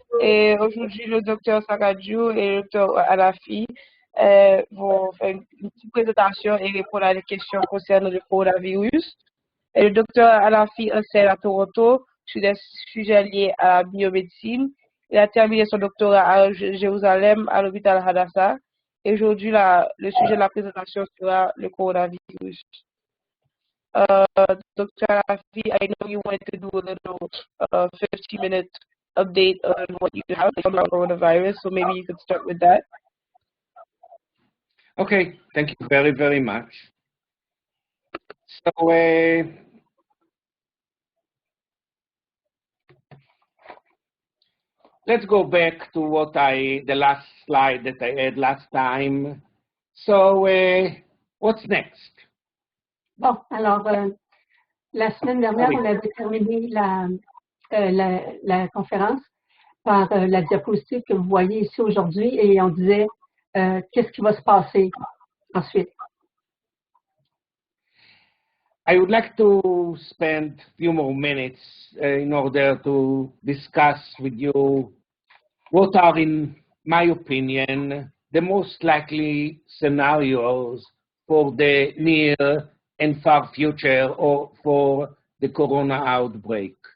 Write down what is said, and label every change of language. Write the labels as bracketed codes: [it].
[fr] Et aujourd'hui, le docteur Sakadjou et le docteur Anafi vont faire une petite présentation et répondre à des questions concernant le coronavirus. Et le docteur Anafi enseigne à Toronto sur des sujets liés à la biomédecine. Il a terminé son doctorat à Jérusalem, à l'hôpital Hadassah. Et aujourd'hui, le sujet de la présentation sera le coronavirus. [en] Dr. Anafi, I know you wanted to do a little 15-minute update on what you have about coronavirus, so maybe you could start with that. Okay, thank you very, very much. So, let's go back to the last slide that I had last time. So, what's next? [fr] Bon, alors, la semaine dernière, on avait terminé la conférence par la diapositive que vous voyez ici aujourd'hui et on disait qu'est-ce qui va se passer ensuite. [en] I would like to spend a few more minutes in order to discuss with you what are, in my opinion, the most likely scenarios for the near and far future or for the corona outbreak.